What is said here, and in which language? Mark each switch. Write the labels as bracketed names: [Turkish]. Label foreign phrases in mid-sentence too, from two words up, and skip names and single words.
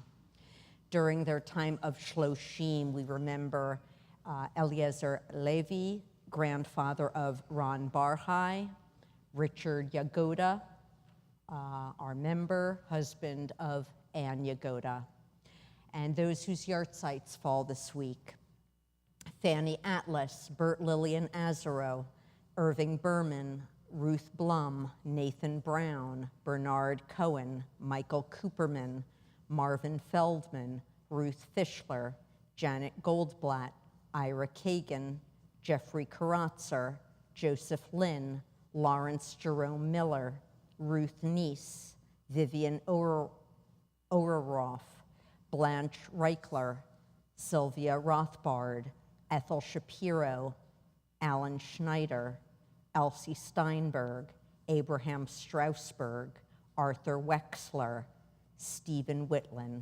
[English] During their time of Shloshim, we remember Eliezer Levi, grandfather of Ron Barhai, Richard Yagoda, our member, husband of Anne Yagoda, and those whose yahrzeits fall this week: Fanny Atlas, Bert Lillian Azaro, Irving Berman, Ruth Blum, Nathan Brown, Bernard Cohen, Michael Cooperman, Marvin Feldman, Ruth Fischler, Janet Goldblatt, Ira Kagan, Jeffrey Karatzer, Joseph Lynn, Lawrence Jerome Miller, Ruth Neese, Vivian Ororoff, Blanche Reichler, Sylvia Rothbard, Ethel Shapiro, Alan Schneider, Elsie Steinberg, Abraham Strausberg, Arthur Wexler, Stephen Whitland.